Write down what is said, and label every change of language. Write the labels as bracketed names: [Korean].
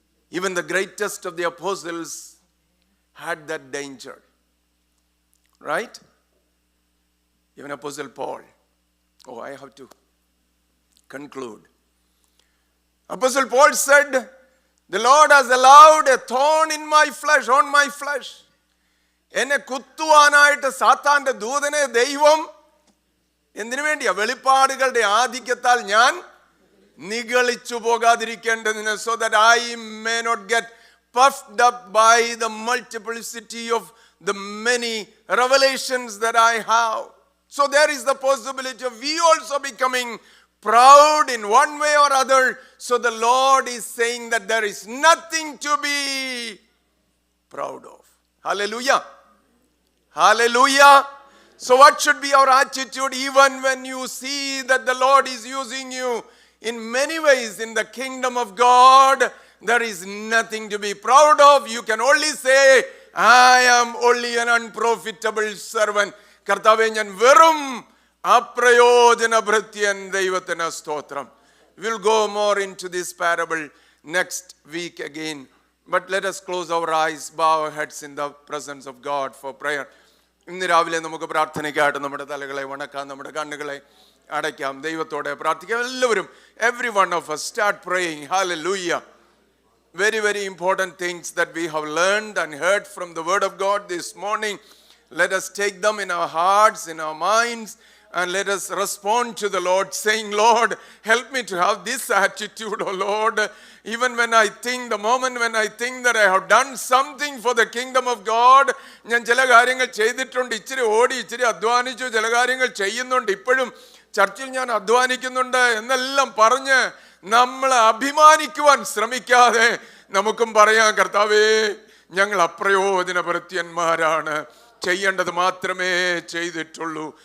[English] Even the greatest of the apostles had that danger. Right? Even Apostle Paul. Oh, I have to conclude. Apostle Paul said, the Lord has allowed a thorn in my flesh, on my flesh. [Malayalam] എന്നെ കുത്തുവാനായിട്ട് സാത്താന്റെ ദൂതനെ ദൈവം എന്തിനു വേണ്ടിയാ? വെളിപ്പാടുകളുടെ ആധിക്യത്താൽ ഞാൻ നിഗളിച്ചു പോകാതിരിക്കേണ്ടതിന്, [English] so that I may not get puffed up by the multiplicity of the many revelations that I have. So there is the possibility of we also becoming proud in one way or other. So the Lord is saying that there is nothing to be proud of. Hallelujah. Hallelujah. So what should be our attitude even when you see that the Lord is using you in many ways in the kingdom of God? There is nothing to be proud of. You can only say, I am only an unprofitable servant. [Malayalam] കർത്താവേ, ഞാൻ വെറും അപ്രയോജന ഭൃത്യൻ. ദൈവത്തിന് സ്തോത്രം. [English] We'll go more into this parable next week again. But let us close our eyes, bow our heads in the presence of God for prayer. [Malayalam] ഇന്ന് രാവിലെ നമുക്ക് പ്രാർത്ഥനയ്ക്കായിട്ട് നമ്മുടെ തലകളെ വണക്കാം, നമ്മുടെ കണ്ണുകളെ അടയ്ക്കാം, ദൈവത്തോടെ പ്രാർത്ഥിക്കാം. എല്ലാവരും, [English] every one of us, start praying. Hallelujah. Very, very important things that we have learned and heard from the Word of God this morning. Let us take them in our hearts, in our minds, and let us respond to the Lord, saying, Lord, help me to have this attitude, oh Lord. Even when I think, the moment when I think that I have done something for the kingdom of God, [Malayalam] ഞാൻ ചില കാര്യങ്ങൾ ചെയ്തിട്ടുണ്ട്, ഇച്ചിരി ഓടി, ഇച്ചിരി അധ്വാനിച്ചു, ചില കാര്യങ്ങൾ ചെയ്യുന്നുണ്ട്, ഇപ്പോഴും ചർച്ചിൽ ഞാൻ അധ്വാനിക്കുന്നുണ്ട് എന്നെല്ലാം പറഞ്ഞ് നമ്മൾ അഭിമാനിക്കുവാൻ ശ്രമിക്കാതെ നമുക്കും പറയാം, കർത്താവേ, ഞങ്ങൾ അപ്രയോജന ഭൃത്യന്മാരാണ്, ചെയ്യേണ്ടത് മാത്രമേ ചെയ്തിട്ടുള്ളൂ.